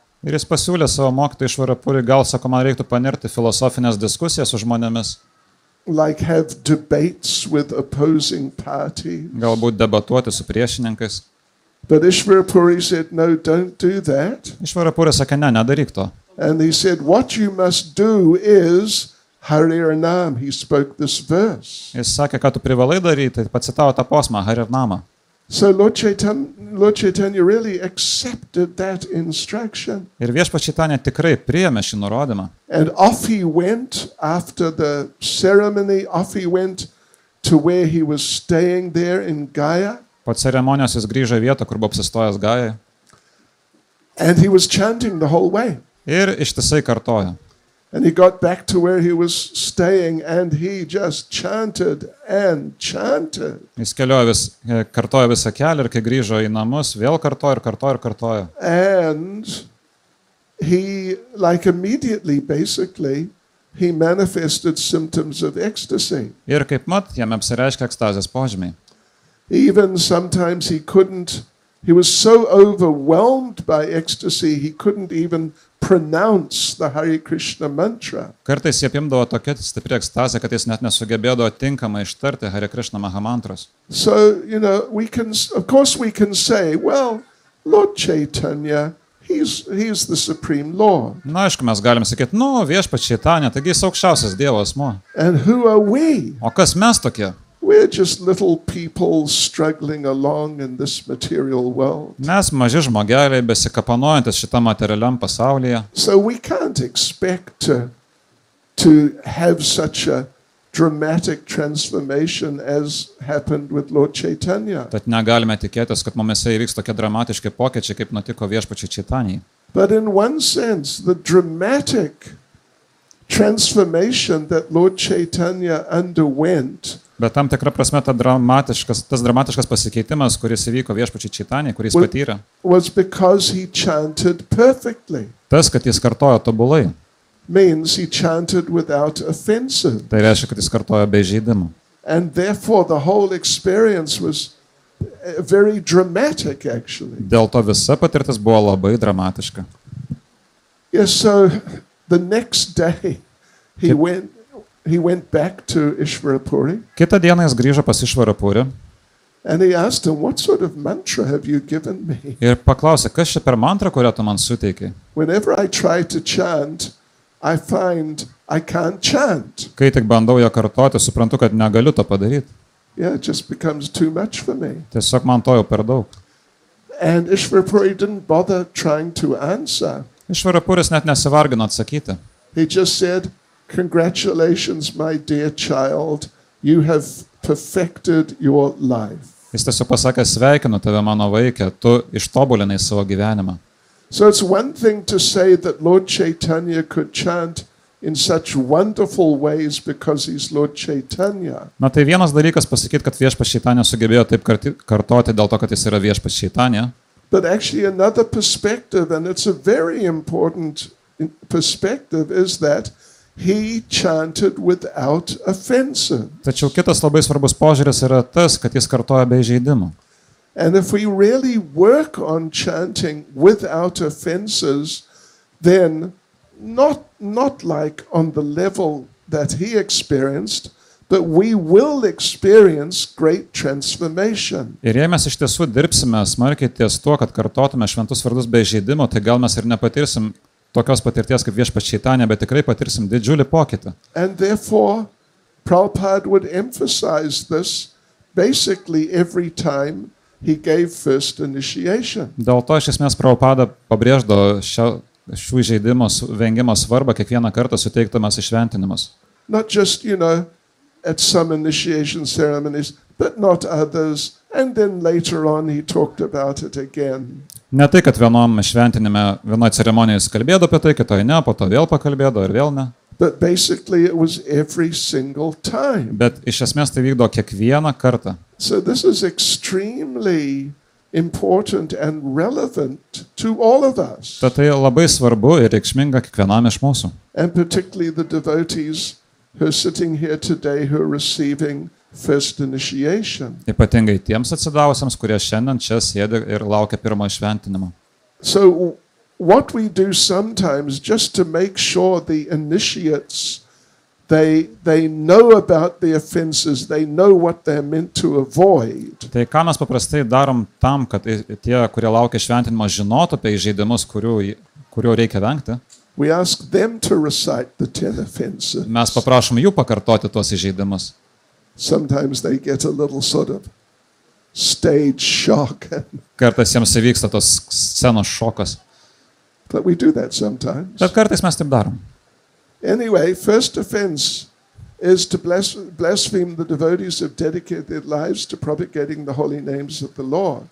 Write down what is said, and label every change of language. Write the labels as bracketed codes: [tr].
[lt] Ir jis pasiūlė savo mokytoją Išvarapurį, gal, sako, man reiktų panirti filosofinės diskusijas su žmonėmis. [en] Like have debates with opposing parties. [lt] Galbūt debatuoti su priešininkais. [en] But Ishvarapuri said, no, don't do that. [lt] Išvarapurė sakė, ne, nedaryk to. [en] And he said, what you must do is Harir Nam. He spoke this verse. [lt] Jis sakė, kad tu privalai daryti, tai pacitavo tą posmą, Harir Namą. [en] So Lord Chaitanya really accepted that instruction. [lt] Ir viešpats Čaitanija tikrai priėmė šį nurodymą. [en] And off he went after the ceremony, off he went to where he was staying there in Gaya. [lt] Po ceremonijos jis grįžo į vietą, kur buvo apsistojęs Gajai [en] And he was chanting the whole way. [lt] ir ištisai kartojo. [en] And he got back to where he was staying and he just chanted and chanted. [lt] Jis kartojo visą kelią ir kai grįžo į namus, vėl kartojo ir kartojo ir kartojo. [en] And he, like immediately, basically, he manifested symptoms of ecstasy. [lt] Ir kaip mat, jam apsireiškia ekstazės požymiai. [en] Even sometimes he was so overwhelmed by ecstasy, he couldn't even pronounce the Hare Krishna mantra. [lt] Kartais jie apimdavo tokia stipri ekstazė, kad jis net nesugebėdavo tinkamai ištarti Hare Krishna Mahamantros. [en] So, of course we can say, well, Lord Chaitanya, he's the Supreme Lord. [lt] Na, aišku, mes galim sakyti, viešpats Čaitanija, taigi jis aukščiausias Dievo asmuo. [en] And who are we? [lt] O kas mes tokie? [en] We're just little people struggling along in this material world. [lt] Mes maži žmogeliai, besikapanojantis šitą materialiam pasaulyje. [en] So we can't expect to have such a dramatic transformation as happened with Lord Chaitanya. [lt] Tad negalime tikėtis, kad mumise įvyks tokie dramatiški pokyčiai, kaip nutiko viešpačiui Čaitanijai. [en] But in one sense, the dramatic transformation that Lord Chaitanya underwent [lt] Bet tam tikra prasme tas dramatiškas pasikeitimas, kuris įvyko viešpačiui Čaitanijai, kuris patyrė, [en] was because he chanted perfectly. [lt] tas, kad jis kartojo tobulai. [en] Means he chanted without offensive. [lt] Tai reiškia, kad jis kartojo be įžeidimų. [en] And therefore the whole experience was very dramatic, actually. [lt] Dėl to visa patirtis buvo labai dramatiška. [en] Yes, so the next day he went back to Ishvarapuri. [lt] Kitą dieną jis grįžo pas Išvarapurį [en] And he asked him, what sort of mantra have you given me? [lt] ir paklausė, kas čia per mantrą, kurią tu man suteikai. [en] Whenever I try to chant, I find I can't chant. [lt] Kai tik bandau ją kartoti, suprantu, kad negaliu to padaryti. [en] Yeah, it just becomes too much for me. [lt] Tiesiog man to jau per daug. [en] And Ishvarapuri didn't bother trying to answer. [lt] Išvarapuris net nesivargino atsakyti. [en] He just said, congratulations, my dear child, you have perfected your life. [lt] Jis tiesiog pasakė, sveikinu tave mano vaikė, tu ištobulinai savo gyvenimą. [en] So it's one thing to say that Lord Chaitanya could chant in such wonderful ways because he's Lord Chaitanya. [lt] Na tai vienas dalykas pasakyti, kad viešpats Čaitanija sugebėjo taip kartoti dėl to, kad jis yra viešpats Čaitanija. [en] But actually another perspective, and it's a very important perspective, is that he chanted without offensive. [lt] Tačiau kitas labai svarbus požiūris yra tas, kad jis kartoja be įžeidimų. [en] And if we really work on chanting without offenses, then not like on the level that he experienced, but we will experience great transformation. [lt] Ir jei mes iš tiesų dirbsime smarkiai ties tuo, kad kartotume šventus vardus be įžeidimų, tai gal mes ir nepatirsim tokios patirties kaip viešpats Čaitanija, bet tikrai patirsim didžiulį pokytį. [en] And therefore, Prabhupada would emphasize this basically every time he gave first initiation. [lt] Dėl to iš esmės Prabhupada pabrėždavo šių įžeidimų vengimo svarbą kiekvieną kartą suteikdamas įšventinimus. [en] Not just, at some initiation ceremonies, but not others. And then later on he talked about it again. [lt] Ne tai, kad vienom šventinime, vienoje ceremonijoje jis kalbėdavo apie tai, kitoje ne, po to vėl pakalbėdavo ir vėl ne. [en] But basically it was every single time. [lt] Bet iš esmės tai vykdo kiekvieną kartą. [en] So this is extremely important and relevant to all of us. [lt] Tad tai labai svarbu ir reikšminga kiekvienam iš mūsų. [en] And particularly the devotees who are sitting here today who are receiving first initiation. [lt] Ypatingai tiems atsidavusiems, kurie šiandien čia sėdi ir laukia pirmo įšventinimo. [en] So what we do sometimes just to make sure the initiates they know about the offenses, they know what they're meant to avoid. [lt] Tai ką mes paprastai darom tam, kad tie, kurie laukia šventinimo, žinotų apie įžeidimus, kurių reikia vengti. [en] We ask them to recite the 10 offenses. [lt] Mes paprašom jų pakartoti tuos įžeidimus. [en] Sometimes they get a little sort of stage shock. [lt] Kartais jiems įvyksta tos scenos šokas. [en] But we do that sometimes. [lt] Bet kartais mes taip darom. [en] Anyway, first offense is to blaspheme the devotees who have dedicated their lives to propagating the holy names of the Lord.